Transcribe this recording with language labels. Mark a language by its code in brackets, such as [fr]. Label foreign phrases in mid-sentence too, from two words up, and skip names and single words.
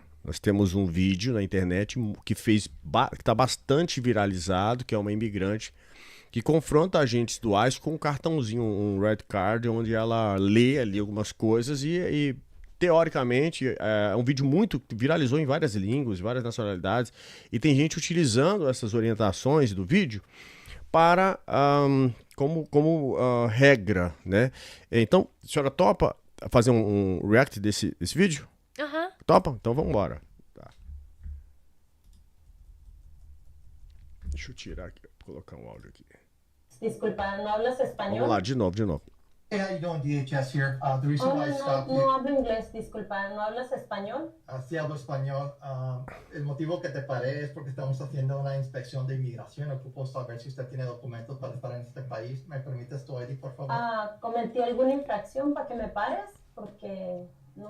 [pt] Nós temos um vídeo na internet que tá bastante viralizado, que é uma imigrante que confronta agentes do ICE com um cartãozinho, um [en] red card, [pt] onde ela lê ali algumas coisas e teoricamente, é um vídeo muito viralizou em várias línguas, várias nacionalidades, e tem gente utilizando essas orientações do vídeo para como regra, né? Então, a senhora topa fazer um react desse vídeo? Aham. Topa? Então vamos embora. Tá. Deixa eu tirar aqui, colocar um áudio aqui. [es] Disculpa, ¿no hablas español? [pt] Vamos lá, de novo. [en] Hey, how you doing, DHS here? The reason why I stopped [es] no hablo inglés, disculpa, ¿no hablas español? sí hablo español. El motivo que te paré es porque estamos haciendo una inspección de inmigración. Ocupo saber si usted tiene documentos para estar en este país. ¿Me permites tu ID, por favor? ¿Cometí alguna infracción para que me pares? Porque no...